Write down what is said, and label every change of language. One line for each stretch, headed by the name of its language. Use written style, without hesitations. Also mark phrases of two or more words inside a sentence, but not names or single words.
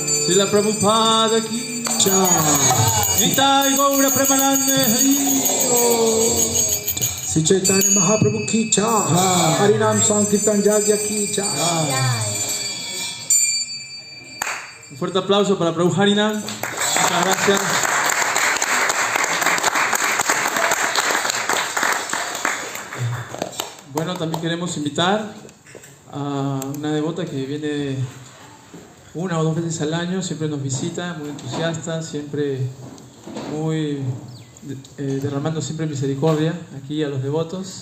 Hindi: श्रील प्रभुपाद की जय.
Bangla: নিতাই গৌর প্রেমানন্দে হরি.
Hindi: श्री चैतन्य महाप्रभु की जय. हरिनाम संकीर्तन यज्ञ की जय.
Spanish: Un fuerte aplauso para Prabhu Harinam. Muchas gracias. Bueno, también queremos invitar a una devota que viene una o dos veces al año, siempre nos visita, muy entusiasta, siempre muy derramando siempre misericordia aquí a los devotos.